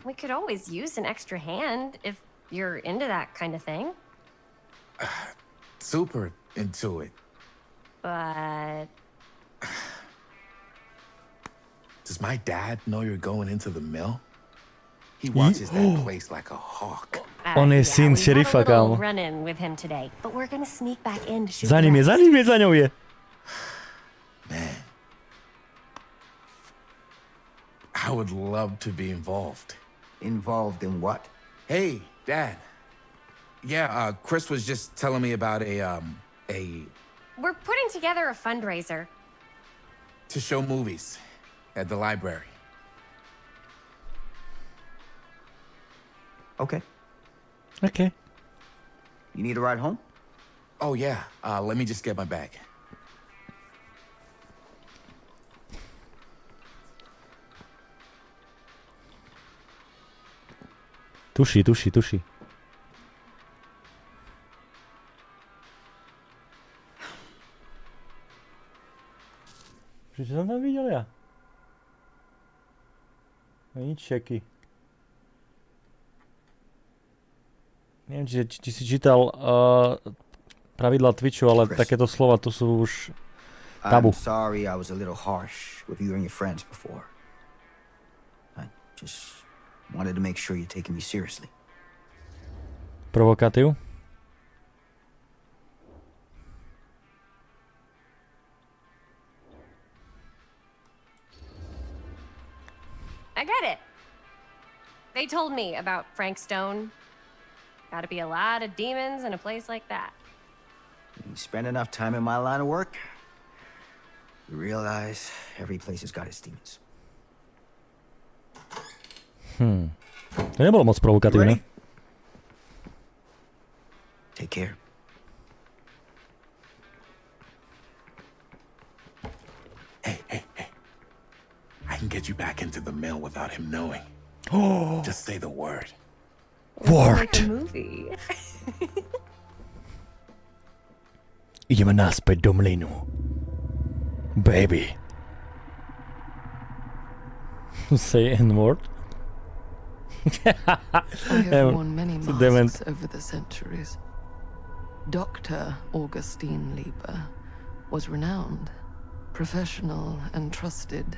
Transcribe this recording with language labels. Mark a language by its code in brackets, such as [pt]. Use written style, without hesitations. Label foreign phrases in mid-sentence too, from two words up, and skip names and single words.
[en] We could always use an extra hand if you're into that kind of thing. Super into it. But... Does my dad know you're going into the mill? He watches that place like a hawk. [sk] On je syn šerifa, kámo. [en] Run in with him today, but we're gonna sneak back in to shoot. [sk] Za ním je, za ňou je. [en] Man. I would love to be involved. Involved in what? Hey, Dad. Yeah, Chris was just telling me about a... We're putting together a fundraiser. to show movies at the library. Okay. Okay. You need a ride home? Oh, yeah. Let me just get my bag. [sk] Tuší. Čo som tam videl ja? Nič čeky. Neviem, či si čítal pravidla Twitchu, ale takéto slova tu sú už tabu. [en] I'm sorry I was a little harsh with you and your friends before. I just wanted to make sure you're taking me seriously. [sk] Provokatív? [en] I get it. They told me about Frank Stone. Gotta be a lot of demons in a place like that. You spend enough time in my line of work, you realize every place has got its demons. [sk] To nebolo moc provokatívne. [en] Take care. Hey. I can get you back into the mill without him knowing. Just say the word. Word! Movie. [sk] Ideme naspäť do mlynu. [en] Baby. Say N-word? I have worn many [sk] Dement. [en] masks over the centuries. Dr. Augustine Lieber was renowned, professional, and trusted.